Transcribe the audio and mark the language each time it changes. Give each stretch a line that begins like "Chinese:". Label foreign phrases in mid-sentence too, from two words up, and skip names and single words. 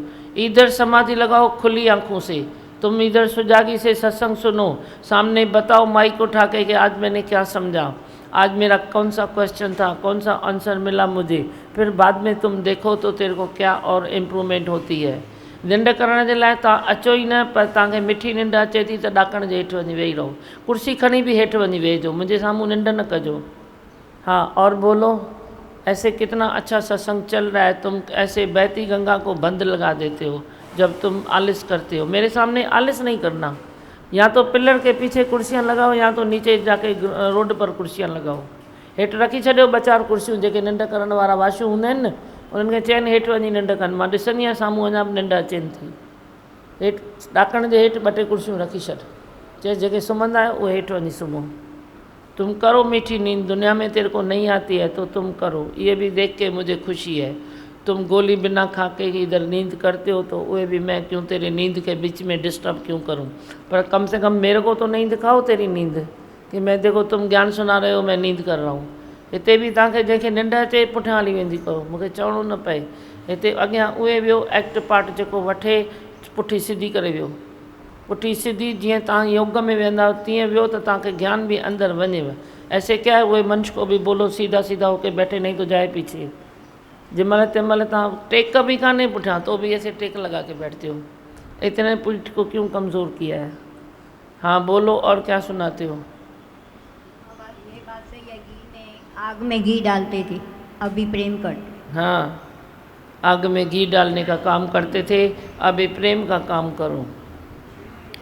Hindi: इधर समाधि लगाओ खुली आंखों से। तुम इधर सुजागी से सत्संग सुनो, सामने बताओ माइक उठा के कि आज मैंने क्या समझा, आज मेरा कौन सा क्वेश्चन था, कौन सा आंसर मिला मुझे। फिर बाद में तुम देखो तो तेरे को क्या और इम्प्रूवमेंट होती है।
Sindhi: निंड करण जे लाइ तव्हां अचो ई न, पर तव्हांखे मिठी निंड अचे थी त ॾाकण जे हेठि वञी वेही रहो, कुर्सी खणी बि हेठि वञी वेहिजो, मुंहिंजे साम्हूं निंड न कजो।
Hindi: हाँ, और बोलो। ऐसे कितना अच्छा सत्संग चल रहा है, तुम ऐसे बहती गंगा को बंद लगा देते हो जब तुम आलिस करते हो। मेरे सामने आलिस नहीं करना। या तो पिलर के पीछे कुर्सियाँ लगाओ, या तो नीचे जाके रोड पर कुर्सियाँ लगाओ।
Sindhi: हेठि रखी छॾियो 2-4 कुर्सियूं, जेके निंड करण वारा वाशू हूंदा आहिनि न, उन्हनि खे चइनि हेठि वञी निंड कनि। मां ॾिसंदी आहियां साम्हूं अञा बि निंड अचेनि थी। हेठि ॾाकण जे हेठि 2-3 कुर्सियूं रखी छॾ, चए जेके सुम्हंदा आहियो उहे हेठि वञी सुम्हो।
Hindi: तुम करो मीठी नींद, दुनिया में तेरे को नहीं आती है तो तुम करो। ये भी देख के मुझे खुशी है। तुम गोली बिना खा के इधर नींद करते हो, तो वह भी मैं क्यों तेरी नींद के बीच में डिस्टर्ब क्यों करूं। पर कम से कम मेरे को तो नहीं दिखाओ तेरी नींद, कि मैं देखो तुम ज्ञान सुना रहे हो, मैं नींद कर रहा हूँ।
Sindhi: हिते भी तव्हांखे जंहिंखे निंड अचे पुठियां हली वेंदी करो, मूंखे चवणो न पए। हिते अॻियां उहे वियो एक्ट पार्ट जेको वठे, पुठी सिधी करे वियो, पुठी सीधी। जीअं तव्हां योग में वेंदा तीअं वियो त तव्हांखे ज्ञान भी अंदर वञेव।
Hindi: ऐसे क्या है, वही मनुष्य को भी बोलो सीधा सीधा होके बैठे, नहीं तो जाए पीछे।
Sindhi: जंहिंमहिल तंहिंमहिल तव्हां टेक भी कान्हे पुठियां,
Hindi: तो भी ऐसे टेक लगा के बैठते हो। इतने पीठ को क्यों कमज़ोर किया है। हाँ बोलो, और क्या सुनाते हो। ये बात सही है, घी में आग में घी डालते थे, अभी प्रेम करते। हाँ, आग में घी डालने का काम करते थे, अभी प्रेम का काम करो।